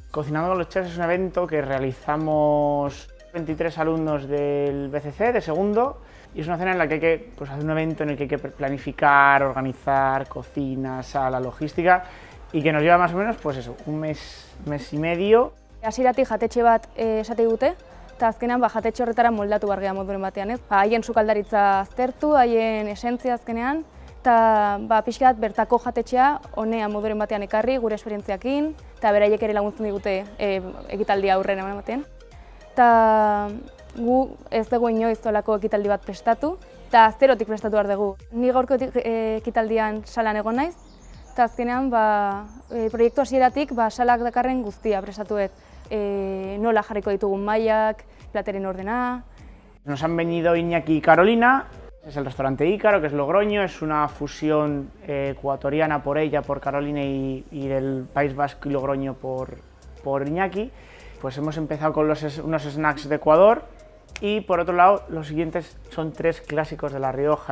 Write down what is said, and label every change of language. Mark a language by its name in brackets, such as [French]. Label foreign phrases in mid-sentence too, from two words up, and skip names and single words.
[Spanish] Cocinando con los Chefs es un evento que realizamos 23 alumnos del BCC de segundo y es una cena en la que hay que hacer un evento en el que hay que planificar, organizar, cocina, sala, logística y que nos lleva más o menos un mes y medio. [Basque] Hasieratik jatetxe bat esate dute, eta azkenean jatetxe horretara moldatu behar gara moduren batean. Haien sukaldaritza aztertu, haien esentzia azkenean, eta pixka bat bertako jatetxea honea moduren batean ekarri gure esperientziakin, eta beraiek ere laguntzen digute ekitaldia aurrera ematen. Eta gu ez dugu inoiz olako ekitaldi bat prestatu, eta zerotik prestatu behar dugu. Ni gaurko ekitaldian salan egon naiz, eta azkenean proiektu hasieratik salak dakarren guztia prestatuet. Nola jarriko ditugun mailak, plateren ordena. [Spanish] Nos han venido Iñaki y Carolina, es el restaurante Ícaro, que es Logroño, es una fusión ecuatoriana por ella, por Carolina y del País Vasco y Logroño por Iñaki. Pues hemos empezado con unos snacks de Ecuador y por otro lado los siguientes son 3 clásicos de La Rioja.